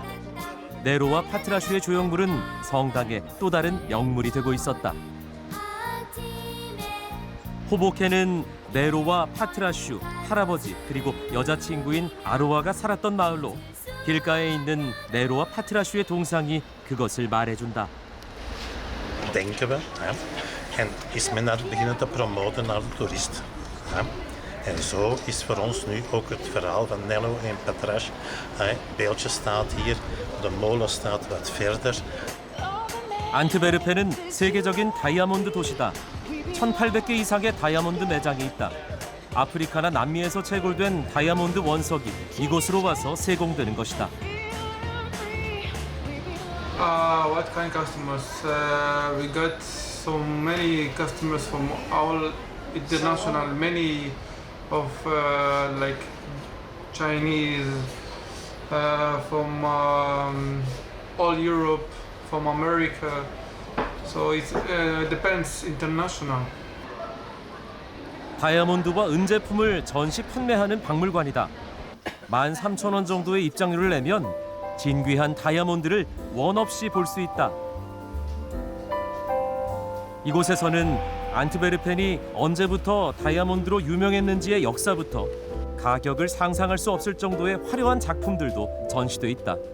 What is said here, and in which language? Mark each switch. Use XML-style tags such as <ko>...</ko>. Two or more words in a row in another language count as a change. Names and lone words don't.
<ko>네로와 파트라슈의 조형물은 성당의 또 다른 명물이 되고 있었다. 호보케는 네로와 파트라슈, 할아버지 그리고 여자친구인 아로아가 sal았던 마을로 길가에 있는 네로와 파트라슈의 동상이 그것을 말해준다.</ko> <nl>Denken we, en is men beginnen te promoten naar de toeristen. En zo is voor ons nu ook het verhaal van Nello en Patrache. Het beeldje staat hier, de molen staat wat verder.</nl> <ko>안트베르펜은 세계적인 다이아몬드 도시다. 1,800개 이상의 다이아몬드 매장이 있다. 아프리카나 남미에서 채굴된 다이아몬드 원석이 이곳으로 와서 세공되는 것이다.</ko> <en>What kind of customers? We got so many customers from all international, many of like Chinese, from all Europe, from America. So it depends international.</en> <ko>다이아몬드와 은제품을 전시 판매하는 박물관이다. 13,000원 정도의 입장료를 내면 진귀한 다이아몬드를 원 없이 볼 수 있다. 이곳에서는 안트베르펜이 언제부터 다이아몬드로 유명했는지의 역사부터 가격을 상상할 수 없을 정도의 화려한 작품들도 전시돼 있다.</ko>